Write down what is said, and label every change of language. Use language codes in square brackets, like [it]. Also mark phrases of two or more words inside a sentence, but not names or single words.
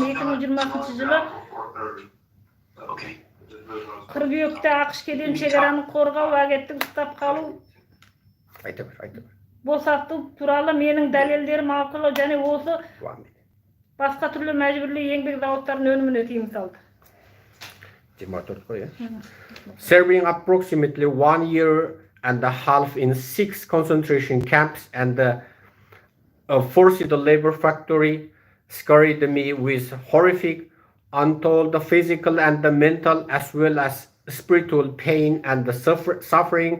[kk] 2020 жылы қыркүйекте ақш кеден шекараны қорғау агенттігі ұстап қалу босату туралы менің дәлелдерім арқылы және осы басқа түрлі мәжбүрлі еңбек зауыттарының өніміне тыйым салды. 24 қой, [en] Serving approximately 1 year and a half in 6 concentration camps and a forced labor factory scarred me with horrific, untold physical and mental as well as spiritual pain and the suffering.